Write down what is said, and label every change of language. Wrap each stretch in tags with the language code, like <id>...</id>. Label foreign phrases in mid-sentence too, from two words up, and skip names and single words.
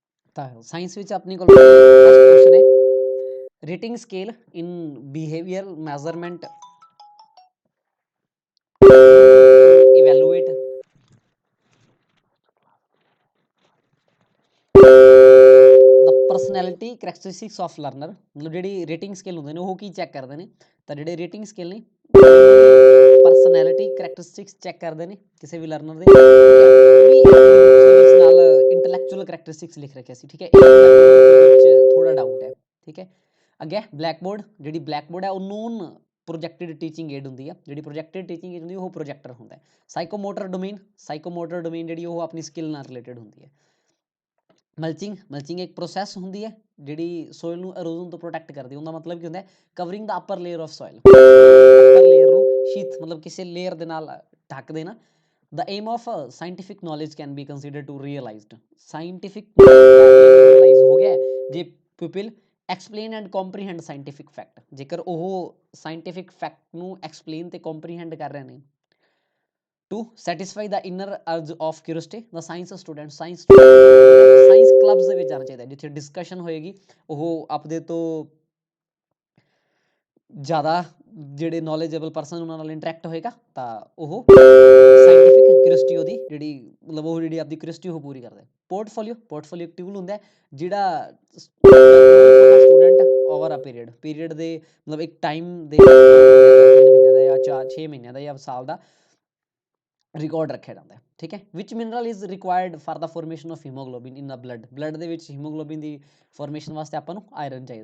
<pa>ਤਾਂ ਸਾਇੰਸ ਵਿੱਚ ਆਪਣੇ ਕੋਲ</pa> <en>first question</en> <pa>ਹੈ</pa> <en>rating scale in behaviour measurement evaluate the personality characteristics of learner</en> <pa>मतलब ਜਿਹੜੀ</pa> <en>rating scale</en> <pa>ਹੁੰਦੇ ਨੇ ਉਹ ਕੀ ਚੈੱਕ ਕਰਦੇ ਨੇ ਤਾਂ ਜਿਹੜੇ</pa> <en>rating scale</en> <pa>ਨੇ</pa> <en>personality characteristics</en> <pa>ਚੈੱਕ ਕਰਦੇ ਨੇ ਕਿਸੇ ਵੀ ਲਰਨਰ ਦੇ ਨਾਲ</pa> <en>intellectual characteristics</en> <pa>ਲਿਖ ਰੱਖਿਆ ਸੀ ਠੀਕ ਹੈ ਇਹ ਥੋੜਾ ਡਾਊਟ ਹੈ ਠੀਕ ਹੈ ਅੱਗੇ</pa> <en>black board</en> <pa>ਜਿਹੜੀ</pa> <en>black board</en> <pa>ਹੈ ਉਹ</pa> <en>non projected teaching aid</en> <pa>ਹੁੰਦੀ ਹੈ ਜਿਹੜੀ</pa> <en>projected teaching aid</en> <pa>ਹੁੰਦੀ ਉਹ ਪ੍ਰੋਜੈਕਟਰ ਹੁੰਦਾ ਹੈ</pa> <en>psychomotor domain</en> <pa>ਜਿਹੜੀ ਉਹ ਆਪਣੀ ਸਕਿੱਲ ਨਾਲ ਰਿਲੇਟਡ ਹੁੰਦੀ ਹੈ ਮਲਚਿੰਗ ਇੱਕ ਪ੍ਰੋਸੈਸ ਹੁੰਦੀ ਹੈ ਜਿਹੜੀ ਸੋਇਲ ਨੂੰ ਅਰੋਜ਼ਨ ਤੋਂ ਪ੍ਰੋਟੈਕਟ ਕਰਦੀ ਉਹਦਾ ਮਤਲਬ ਕੀ ਹੁੰਦਾ ਕਵਰਿੰਗ ਦਾ</pa> <en>upper layer of soil upper layer</en> <pa>ਨੂੰ ਸ਼ੀਥ ਮਤਲਬ ਕਿਸੇ ਲੇਅਰ ਦੇ ਨਾਲ ਢੱਕ ਦੇਣਾ</pa> <en>the aim of scientific knowledge can be considered to realized scientific realize</en> <pa>ਹੋ ਗਿਆ ਜੇ</pa> <en>pupil explain and comprehend scientific fact</en> <pa>ਜੇਕਰ ਉਹ</pa> <en>scientific fact ਨੂੰ explain ਤੇ comprehend</en> <pa>ਕਰ ਰਹੇ ਨੇ</pa> <en>to satisfy the inner urge of curiosity the science student science clubs</en> <pa>ਦੇ ਵਿੱਚ ਜਾਣਾ ਚਾਹੀਦਾ ਜਿੱਥੇ ਡਿਸਕਸ਼ਨ ਹੋਏਗੀ ਉਹ ਆਪਦੇ ਤੋਂ ਜ਼ਿਆਦਾ ਜਿਹੜੇ</pa> <en>knowledgeable person</en> <pa>ਉਹਨਾਂ ਨਾਲ ਇੰਟਰੈਕਟ ਹੋਏਗਾ ਤਾਂ ਉਹ</pa> <en>scientific curiosity</en> <pa>ਉਹਦੀ ਜਿਹੜੀ ਮਤਲਬ ਉਹ ਜਿਹੜੀ ਆਪਦੀ ਕਿਉਰਿਓਸਿਟੀ ਉਹ ਪੂਰੀ ਕਰਦਾ ਪੋਰਟਫੋਲੀਓ ਇੱਕ ਟੂਲ ਹੁੰਦਾ ਜਿਹੜਾ</pa> <en>student over a period</en> <pa>ਦੇ ਮਤਲਬ ਇੱਕ ਟਾਈਮ ਦੇ 3 ਮਹੀਨਿਆਂ ਦਾ ਜਾਂ 6 ਮਹੀਨਿਆਂ ਦਾ ਜਾਂ ਸਾਲ ਦਾ ਰਿਕਾਰਡ ਰੱਖਿਆ ਜਾਂਦਾ ਹੈ ਠੀਕ ਹੈ</pa> <en>which mineral is required for the formation of haemoglobin in the blood</en> <pa>ਦੇ ਵਿੱਚ ਹੀਮੋਗਲੋਬਿਨ ਦੀ ਫਾਰਮੇਸ਼ਨ ਵਾਸਤੇ ਆਪਾਂ ਨੂੰ ਆਇਰਨ ਚਾਹੀਦਾ</pa>